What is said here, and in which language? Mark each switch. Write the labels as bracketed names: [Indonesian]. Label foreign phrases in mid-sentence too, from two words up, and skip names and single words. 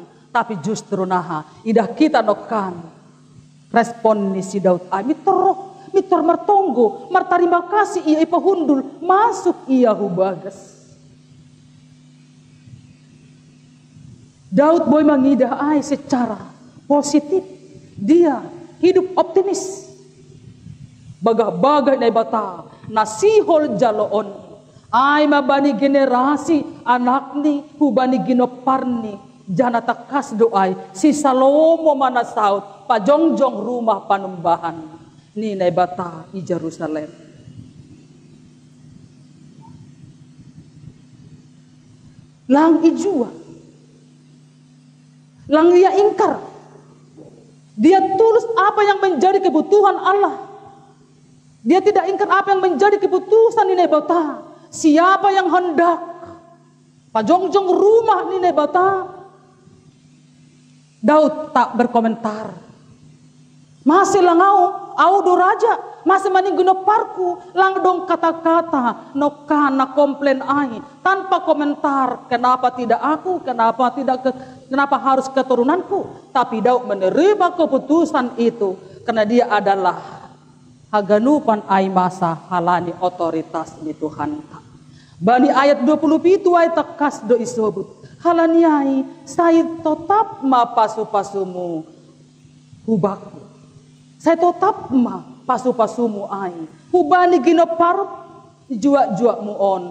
[Indonesian] Tapi justru [Simeulue] naha idah kita nokan respon ni si Daud ay mitor martonggo martarima kasih ia ipahundul masuk ia hubagas. Daud boy mangidah ay [Indonesian] secara positif. Dia hidup optimis. [Simeulue] Bagah-bagah na ibata nasihol jaloon ay mabani generasi anak ni hubani ginoparni jana takas doay si Salomo manasaut pajongjong rumah panumbahan ni naibata i Jerusalem. Lang ijua lang dia ingkar. [Indonesian] Dia tulus apa yang menjadi kebutuhan Allah. Dia tidak ingkar apa yang menjadi keputusan [Simeulue] ni naibata. [Indonesian] Siapa yang hendak [Simeulue] pajongjong rumah ni naibata. [Indonesian] Daud tak berkomentar. [Simeulue] Masih langau, audo raja, masih maningguno parku, lang dong kata-kata, nokana komplain ai, [Indonesian] tanpa komentar, kenapa tidak aku, kenapa harus keturunanku. Tapi Daud menerima keputusan itu, karena dia adalah [Simeulue] haganupan ai masa halani [Indonesian] otoritas di Tuhan. [Simeulue] Bani ayat 27 ayat takas do isobut. Halaniai [Indonesian] saya tetap [Simeulue] ma pasu-pasumu hubaku. [Indonesian] Saya tetap [Simeulue] ma pasu-pasumu ai. Hubani ginoparot jua-jua muon.